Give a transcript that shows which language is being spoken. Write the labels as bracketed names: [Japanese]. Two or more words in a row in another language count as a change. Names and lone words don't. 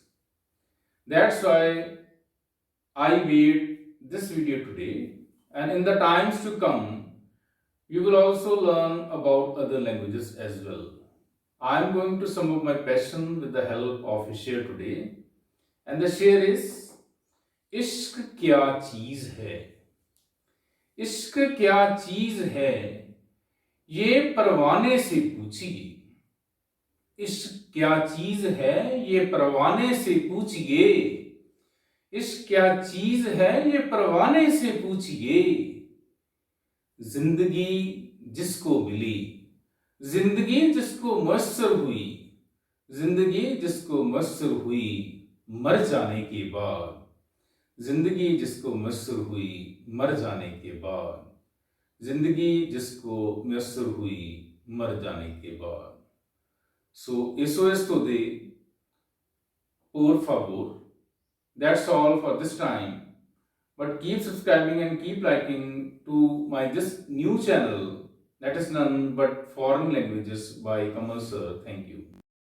[English] That's why I made this video today, and in the times to come, you will also learn about other languages as well. I am going to sum up my passion with the help of a share today, and the share is, [Hindi] इश्क क्या चीज है, इश्क क्या चीज है, ये परवाने से पूछिए। इश्क क्या चीज है, ये परवाने से पूछिए। इश्क क्या चीज है, ये परवाने से पूछिए। जिंदगी जिसको मिली, जिंदगी जिसको मयस्सर हुई, जिंदगी जिसको मयस्सर हुई मर जाने के बाद, जिंदगी जिसको मयस्सर हुई मर जाने के बाद। जिंदगी जिसको मुयस्सर हुई मर जाने के बाद. [Spanish] So, eso es todo. Por favor. [English] That's all for this time. But keep subscribing and keep liking to my this new channel that is none but foreign languages by Kamal sir. Thank you.